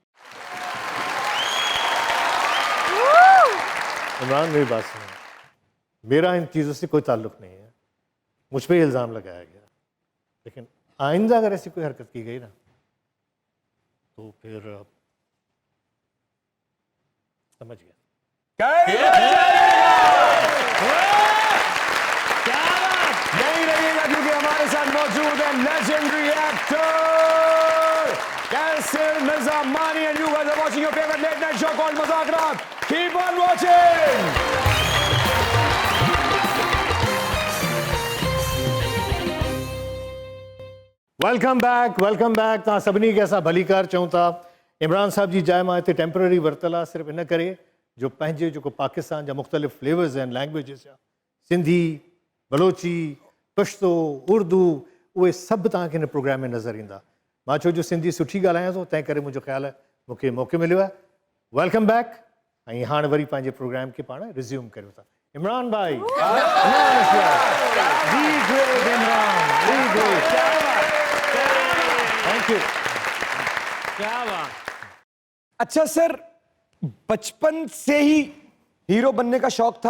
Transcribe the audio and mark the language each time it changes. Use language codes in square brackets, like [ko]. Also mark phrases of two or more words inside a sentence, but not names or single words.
[ur] عمران میری بات سنو، میرا ان چیزوں سے کوئی تعلق نہیں ہے، مجھ پہ الزام لگایا گیا، لیکن آئندہ اگر ایسی کوئی حرکت کی گئی نا تو پھر سمجھ گیا. نہیں رہیے گا کیونکہ ہمارے ساتھ موجود ہے [en] legendary actor Qaiser Mirza Mani and you guys are watching your favourite late night show called Mazaaq Raat. Keep on watching. welcome back [sd] तव्हां सभिनी खे असां भलीकार चऊं था। इमरान साहब जी जाइ मां हिते टेम्पररी वरितल आहे सिर्फ़ु इन करे जो पंहिंजे जेको पाकिस्तान जा मुख़्तलिफ़ फ्लेवर्स आहिनि, लैंग्वेजिस जा, सिंधी, बलोची, पश्तो, उर्दू, उहे सभु तव्हांखे हिन प्रोग्राम में नज़र ईंदा। मां छो जो सिंधी सुठी ॻाल्हायां थो तंहिं करे मुंहिंजो ख़्यालु आहे मूंखे मौक़ो मिलियो आहे। [en] Welcome back. [sd] ऐं हाणे वरी पंहिंजे प्रोग्राम खे पाण रिज़्यूम करियूं था। [en] Imran Bhai, thank you. [ur] کیا بات. اچھا سر، بچپن سے ہی ہیرو بننے کا شوق تھا?